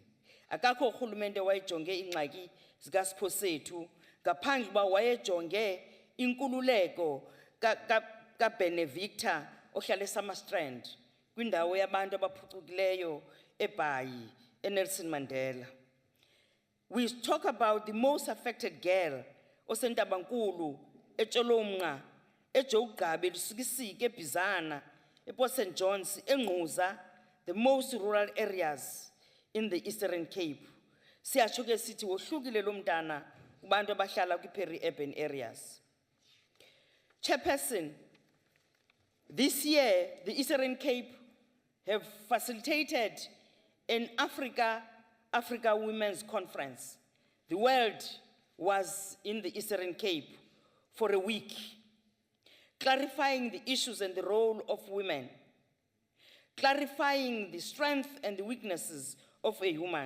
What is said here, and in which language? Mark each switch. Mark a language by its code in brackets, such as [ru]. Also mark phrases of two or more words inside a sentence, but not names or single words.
[xh] Akakho uhulumente wayejonge ingxaki zikaSipho Sethu ngaphandle uba wayejonge inkululeko kaBenevictor ohlala eSummerstrand kwindawo yabantu abaphucukileyo eBhayi eNelson Mandela. [en] We talk about the most affected girl [xh] oseNtabankulu eTsholomunqa eJogqabe eLusikisiki eBizana ePort St John's eNgquza, [en] the most rural areas in the Eastern Cape. [xh] Siyatsho ke sithi wohlukile lo mntana kubantu abahlala kwi- [en] peri-urban areas. Chairperson, this year the Eastern Cape have facilitated an Africa Women's Conference. The world was in the Eastern Cape for a week, clarifying the issues and the role of women, clarifying the strength and the weaknesses of a woman.